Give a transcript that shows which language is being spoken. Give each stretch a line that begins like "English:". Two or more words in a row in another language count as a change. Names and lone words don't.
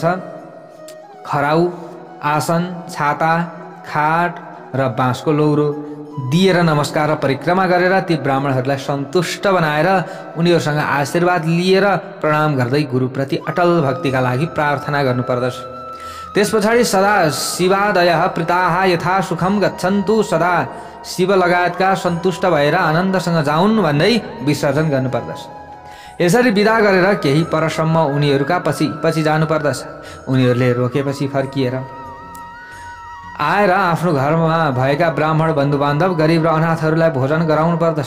Nepali: खराउ, आसन, छाता, खाट र बाँसको लौरो दिएर नमस्कार र परिक्रमा गरेर ती ब्राह्मणहरूलाई सन्तुष्ट बनाएर उनीहरूसँग आशीर्वाद लिएर प्रणाम गर्दै गुरुप्रति अटल भक्तिका लागि प्रार्थना गर्नुपर्दछ। त्यस पछाडि
Sanskrit: सदा शिवादयः प्रीताः यथा सुखम गच्छन्तु,
Nepali: सदा शिव लगायतका सन्तुष्ट भएर आनन्दसँग जाउन् भन्दै विसर्जन गर्नुपर्दछ। यसरी विदा गरेर केही परसम्म उनीहरूका पछि जानुपर्दछ। उनीहरूले रोकेपछि फर्किएर आएर आफ्नो घरमा भएका ब्राह्मण बन्धुबान्धव, गरिब र अनाथहरूलाई भोजन गराउनु पर्दछ।